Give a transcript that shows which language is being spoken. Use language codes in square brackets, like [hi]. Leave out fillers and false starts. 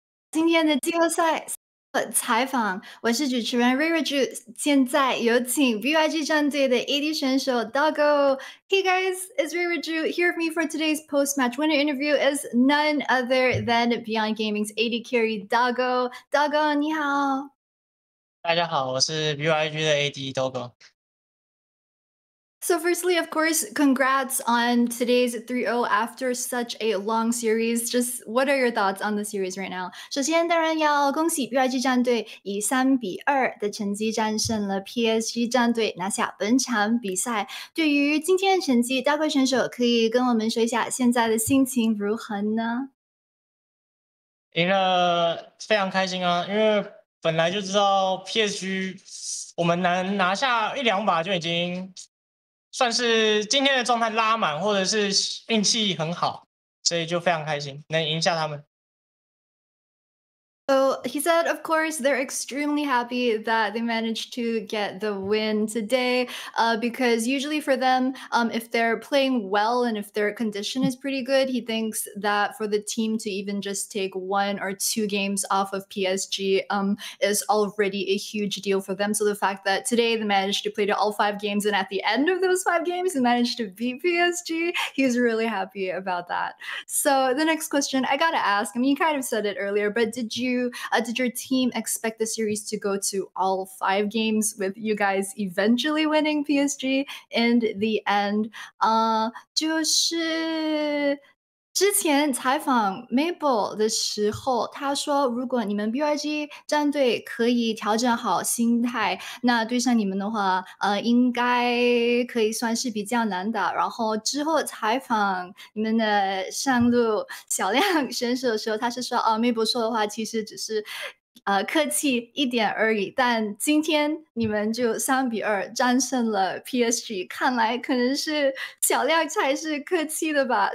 [zh] 今天的季后赛采访，我是主持人 Reirachuu。现在有请 BYG 战队的 AD 选手 Doggo。 [en] Hey guys, it's Reirachuu. Here with me for today's post-match winner interview is none other than Beyond Gaming's AD carry Doggo. [zh] Doggo, 你好。大家好，我是 BYG 的 AD Doggo。 [en] So firstly, of course, congrats on today's 3-0 after such a long series. Just what are your thoughts on the series right now? [zh] 首先，当然要恭喜 BYG 战队以3-2的成绩战胜了 PSG 战队，拿下本场比赛。对于今天的成绩，大贵选手可以跟我们说一下现在的心情如何呢？赢了非常开心啊，因为本来就知道 PSG 我们能拿下1-2把就已经算是今天的状态拉满，或者是运气很好，所以就非常开心能赢下他们。 [en] So he said, of course, they're extremely happy that they managed to get the win today because usually for them, if they're playing well and if their condition is pretty good, he thinks that for the team to even just take 1 or 2 games off of PSG is already a huge deal for them. So the fact that today they managed to play all 5 games and at the end of those 5 games, they managed to beat PSG, he's really happy about that. So the next question I gotta ask, I mean, you kind of said it earlier, but did your team expect the series to go to all 5 games with you guys eventually winning PSG in the end? [zh] 就是之前采访 Mabel 的时候，他说如果你们 BYG 战队可以调整好心态，那对上你们的话，应该可以算是比较难打。然后之后采访你们的上路小亮选手的时候，他是说Mabel 说的话其实只是客气一点而已，但今天你们就3-2战胜了 PSG，看来可能是小亮才是客气的吧？